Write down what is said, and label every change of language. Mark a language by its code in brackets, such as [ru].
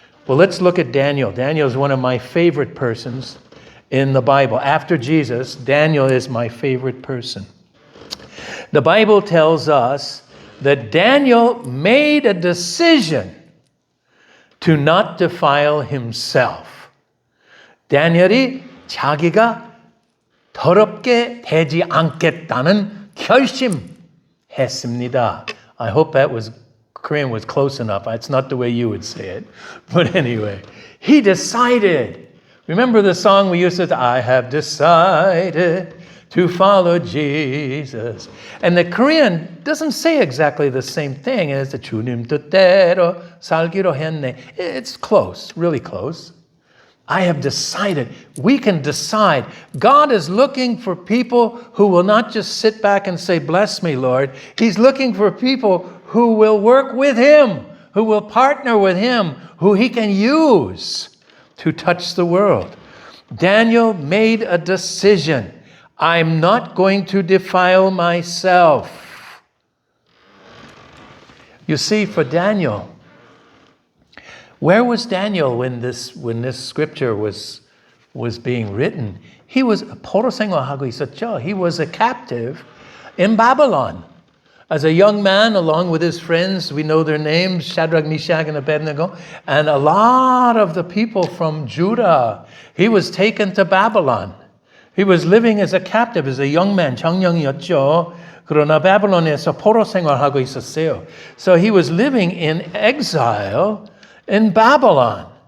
[en] Well, let's look at Daniel. Daniel is one of my favorite persons in the Bible. After Jesus, Daniel is my favorite person. The Bible tells us that Daniel made a decision to not defile himself. [ko] 다니엘이 자기가 더럽게 되지 않겠다는 결심했습니다. [en] I hope that Korean was close enough. It's not the way you would say it. But anyway, he decided. Remember the song we used to say, I have decided to follow Jesus. And the Korean doesn't say exactly the same thing as the [ko] 주님 뜻대로 살기로 했네. [en] It's close, really close. I have decided. We can decide. God is looking for people who will not just sit back and say, bless me, Lord. He's looking for people who will work with Him, who will partner with Him, who He can use to touch the world. Daniel made a decision. I'm not going to defile myself. You see, for Daniel, where was Daniel when this scripture was being written? He was [ko] 포로 생활하고 있었죠. [en] He was a captive in Babylon. As a young man, along with his friends, we know their names, Shadrach, Meshach, and Abednego, and a lot of the people from Judah. He was taken to Babylon. He was living as a captive, as a young man, [ko] 청년이었죠. 그러나 바벨론에서 포로 생활하고 있었어요. [en] So he was living in exile in Babylon.